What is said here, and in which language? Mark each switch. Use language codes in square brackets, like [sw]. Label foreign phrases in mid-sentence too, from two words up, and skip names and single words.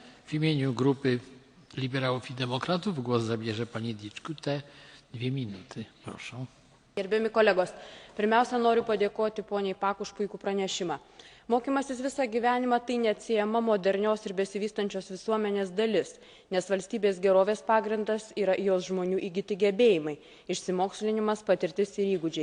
[pl] W imieniu grupy Liberałów i Demokratów głos zabierze pani Dičkutė. 2 minuty, proszę. [lt] Gerbiami kolegos, pirmiausia noriu padėkoti poniai Pak už puikų pranešimą. Mokymasis visą gyvenimą tai neatsiejama modernios ir besivystančios visuomenės dalis, nes valstybės gerovės pagrindas yra jos žmonių įgyti gebėjimai, išsimokslinimas, patirtis ir įgūdžiai.